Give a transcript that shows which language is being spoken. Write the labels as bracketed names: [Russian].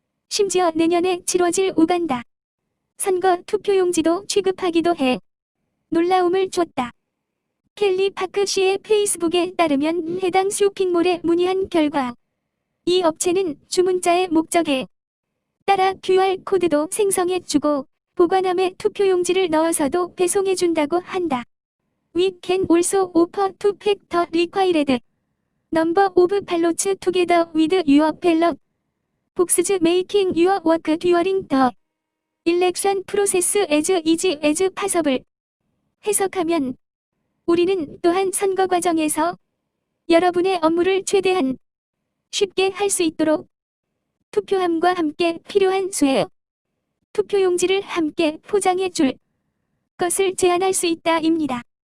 [Korean] 심지어 내년에 치러질 우간다 선거 투표용지도 취급하기도 해 놀라움을 줬다. 켈리 파크 씨의 페이스북에 따르면 해당 쇼핑몰에 문의한 결과 이 업체는 주문자의 목적에 따라 QR코드도 생성해주고 보관함에 투표용지를 넣어서도 배송해준다고 한다. [English] We can also offer to pack the required number of ballots together with your ballot boxes making your work during the election process as easy as possible. [Korean] 해석하면 우리는 또한 선거 과정에서 여러분의 업무를 최대한 쉽게 할 수 있도록 투표함과 함께 필요한 수의 투표용지를 함께 포장해 줄 것을 제안할 수 있다입니다.